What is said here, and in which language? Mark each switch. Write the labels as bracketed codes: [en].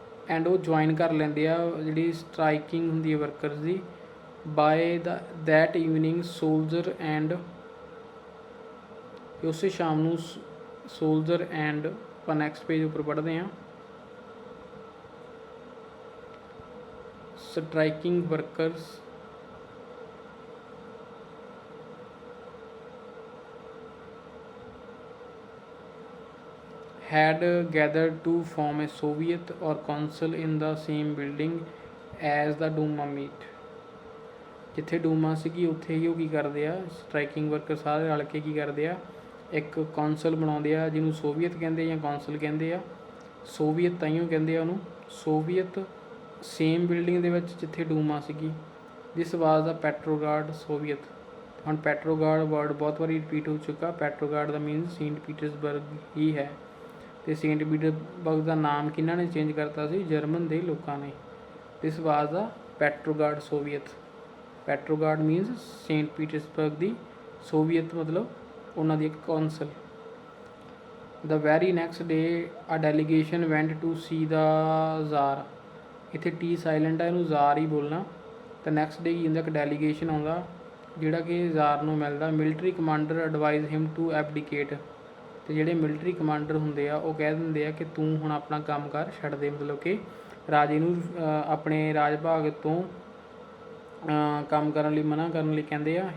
[pa] And ਉਹ join ਕਰ ਲੈਂਦੇ ਆ ਜਿਹੜੀ ਸਟਰਾਈਕਿੰਗ ਹੁੰਦੀ ਹੈ workers ਦੀ। [en] by that evening soldier and, [pa] ਉਸੇ ਸ਼ਾਮ ਨੂੰ ਸੋਲਜਰ ਐਂਡ, ਆਪਾਂ ਨੈਕਸਟ ਪੇਜ ਉੱਪਰ ਪੜ੍ਹਦੇ ਹਾਂ। [en] striking workers had gathered to form a Soviet or council in the same building as the Duma meet। [pa] ਜਿੱਥੇ ਡੂਮਾ ਸੀਗੀ ਉੱਥੇ ਹੀ ਉਹ ਕੀ ਕਰਦੇ ਆ, ਸਟਰਾਈਕਿੰਗ ਵਰਕਰ ਸਾਰੇ ਰਲ ਕੇ ਕੀ ਕਰਦੇ ਆ, ਇੱਕ ਕੌਂਸਲ ਬਣਾਉਂਦੇ ਆ ਜਿਹਨੂੰ ਸੋਵੀਅਤ ਕਹਿੰਦੇ ਜਾਂ ਕੌਂਸਲ ਕਹਿੰਦੇ ਆ। ਸੋਵੀਅਤ ਤਾਈਓ ਕਹਿੰਦੇ ਆ ਉਹਨੂੰ, ਸੋਵੀਅਤ। ਸੇਮ ਬਿਲਡਿੰਗ ਦੇ ਵਿੱਚ ਜਿੱਥੇ ਡੂਮਾ ਸੀਗੀ। [en] This was the Petrograd Soviet. [pa] ਹੁਣ ਪੈਟਰੋਗਰਾਡ ਵਰਡ ਬਹੁਤ ਵਾਰੀ ਰਿਪੀਟ ਹੋ ਚੁੱਕਾ। ਪੈਟਰੋਗਰਾਡ ਦਾ ਮੀਨਸ ਸੇਂਟ ਪੀਟਰਸਬਰਗ ਹੀ ਹੈ, ਅਤੇ ਸੇਂਟ ਪੀਟਰਸਬਰਗ ਦਾ ਨਾਮ ਕਿਹਨਾਂ ਨੇ ਚੇਂਜ ਕਰਤਾ ਸੀ, ਜਰਮਨ ਦੇ ਲੋਕਾਂ ਨੇ। [en] This was the Petrograd Soviet. [pa] ਪੈਟਰੋਗਰਾਡ ਮੀਨਸ ਸੇਂਟ ਪੀਟਰਸਬਰਗ ਦੀ, ਸੋਵੀਅਤ ਮਤਲਬ ਉਹਨਾਂ ਦੀ ਇੱਕ council. [en] The very next day a delegation went to see the czar। [pa] ਇੱਥੇ ਟੀ ਸਾਇਲੈਂਟ ਹੈ, ਇਹਨੂੰ ਜ਼ਾਰ ਹੀ ਬੋਲਣਾ। ਤਾਂ ਨੈਕਸਟ ਡੇ ਕੀ ਹੁੰਦਾ, ਇੱਕ ਡੈਲੀਗੇਸ਼ਨ ਆਉਂਦਾ ਜਿਹੜਾ ਕਿ ਜ਼ਾਰ ਨੂੰ ਮਿਲਦਾ। [en] Military commander advise him to abdicate. [pa] ਅਤੇ ਜਿਹੜੇ ਮਿਲਟਰੀ ਕਮਾਂਡਰ ਹੁੰਦੇ ਆ ਉਹ ਕਹਿ ਦਿੰਦੇ ਆ ਕਿ ਤੂੰ ਹੁਣ ਆਪਣਾ ਕੰਮ ਕਰ ਛੱਡ ਦੇ, ਮਤਲਬ ਕਿ ਰਾਜੇ ਨੂੰ ਆਪਣੇ ਰਾਜ ਭਾਗ ਤੋਂ ਕੰਮ ਕਰਨ ਲਈ ਮਨਾ ਕਰਨ ਲਈ ਕਹਿੰਦੇ ਆ।